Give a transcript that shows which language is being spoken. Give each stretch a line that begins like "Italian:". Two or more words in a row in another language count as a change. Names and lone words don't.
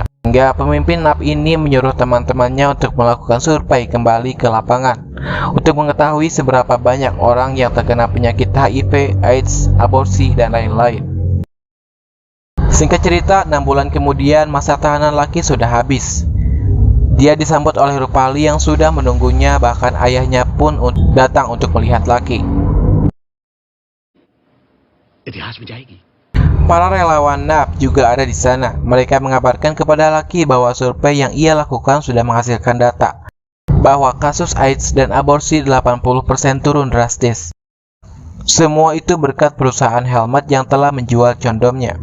Indonesian: Hingga pemimpin NAP ini menyuruh teman-temannya untuk melakukan survei kembali ke lapangan untuk mengetahui seberapa banyak orang yang terkena penyakit HIV, AIDS, aborsi, dan lain-lain. Singkat cerita, 6 bulan kemudian masa tahanan Lucky sudah habis. Dia disambut oleh Rupali yang sudah menunggunya, bahkan ayahnya pun datang untuk melihat Lucky.
Hindi: इतिहास में जाएगी।
Indonesian: Para relawan NAP juga ada di sana. Mereka mengabarkan kepada Lucky bahwa survei yang ia lakukan sudah menghasilkan data bahwa kasus AIDS dan aborsi 80% turun drastis. Semua itu berkat perusahaan Helmet yang telah menjual condomnya.